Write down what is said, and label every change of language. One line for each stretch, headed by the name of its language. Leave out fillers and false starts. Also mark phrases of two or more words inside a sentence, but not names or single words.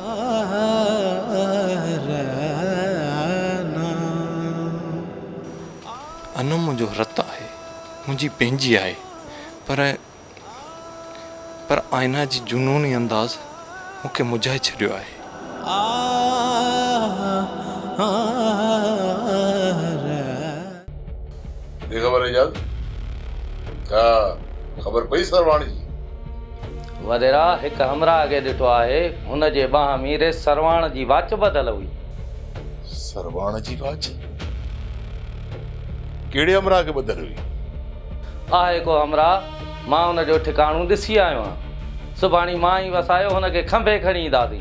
Sindhi: अनम मुंहिंजो रत आहे, मुंहिंजी पंहिंजी आहे, पर आईना जी जुनूनी अंदाज़ मूंखे मुझाए छॾियो आहे। ख़बर एजाज क्या ख़बर पई सरवाणी जी? वदेरा एक हमरा अगे ॾिठो आहे, हुन जे बाह मीरे सरवाण जी वाच बदल हुई। सरवाण जी वाच कहिड़े हमरा खे बदल हुई? आहे को हमरा, मां हुन जो ठिकाणो ॾिसी आयो आहियां। सुभाणे मां ई वसायो हुनखे खंभे खणी ईंदासीं।